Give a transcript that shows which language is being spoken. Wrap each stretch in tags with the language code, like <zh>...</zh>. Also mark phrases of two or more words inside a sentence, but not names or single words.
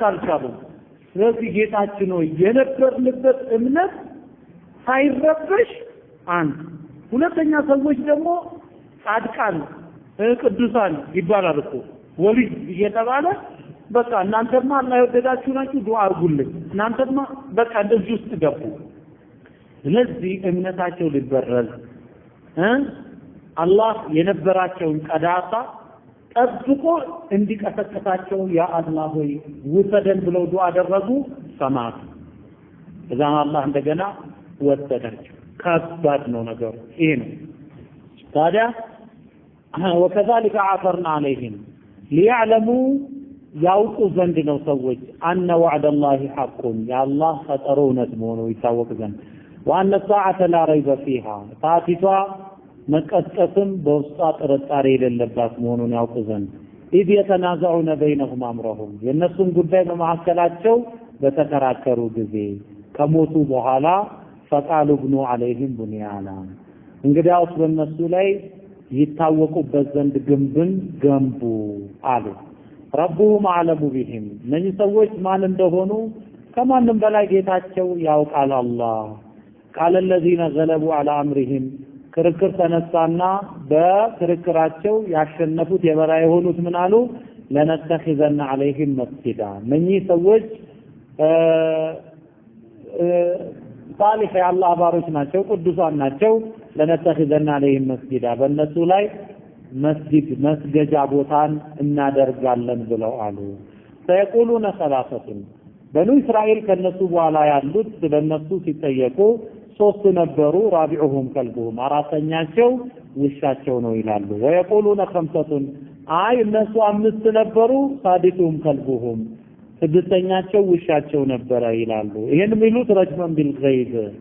<am>አልቻሉም ስለዚህ ጌታችን ሆይ የነበርንበት እምነት ሳይረበሽ አንድ ሁለተኛ ሰዎች ደግሞ ጻድቃን ቅዱሳን ይባላል እኮ ወልይ እየተባለ በቃ እናንተማ አላህ ይወደዳችሁ ናችሁ ዱዓ አርጉልኝ እናንተማ በቃ እንደዚህ ውስጥ ገቡ ስለዚህ እምነታቸው ሊበረዝ አላህ የነበራቸውን ቀዳሳ ጠብቆ እንዲቀሰቀሳቸው ያ አላህ ሆይ ውሰደን ብለው ዱዓ አደረጉ ሰማት እዛን አላህ እንደገና ወሰዳቸው። ከባድ ነው ነገሩ ይሄ ነው። ታዲያ</am> <ar>وكذلك عثرنا عليهم ليعلموا</ar> <am>ያውቁ ዘንድ ነው ሰዎች</am> <ar>أن وعد الله حق</ar> <am>የአላህ ቀጠሮ እውነት መሆኑ ይታወቅ ዘንድ</am> <ar>وأن الساعة لا ريب فيها</ar> <am>ታቲቷ መቀስቀስም በውስጧ ጥርጣሬ የሌለባት መሆኑን ያውቁ ዘንድ</am> <ar>إذ يتنازعون بينهم أمرهم</ar> <am>የነሱን ጉዳይ በመሐከላቸው በተከራከሩ ጊዜ ከሞቱ በኋላ</am> <ar>فقالوا ابنوا عليهم بنيانا</ar> <am>እንግዲያውስ በእነሱ ላይ ይታወቁበት ዘንድ ግንብን ገንቡ አሉ።</am> <ar>ربهم أعلم بهم</ar> <am>እነዚህ ሰዎች ማን እንደሆኑ ከማንም በላይ ጌታቸው ያውቃል አላህ።</am> <ar>قال الذين غلبوا على أمرهم</ar> <am>ክርክር ተነሳና በክርክራቸው ያሸነፉት የበላይ የሆኑት ምን አሉ?</am> <ar>لنتخذن عليهم مسجدا</ar> <am>እነዚህ ሰዎች صالح የአላህ ባሮች ናቸው፣ ቅዱሳን ናቸው።</am> <ar>لنتخذن عليهم مسجدا</ar> <am>በእነሱ ላይ መስገጃ ቦታን እናደርጋለን ብለው አሉ።</am> <ar>سيقولون ثلاثة</ar> <am>በኑ እስራኤል ከነሱ በኋላ ያሉት ስለነሱ ሲጠየቁ ሶስት ነበሩ።</am> <ar>رابعهم كلبهم</ar> <am>አራተኛቸው ውሻቸው ነው ይላሉ።</am> <ar>ويقولون خمسة</ar> <am>አይ እነሱ አምስት ነበሩ።</am> <ar>سادسهم كلبهم</ar> <am>ስድስተኛቸው ውሻቸው ነበረ ይላሉ። ይሄን የሚሉት</am> <ar>رجما بالغيب</ar>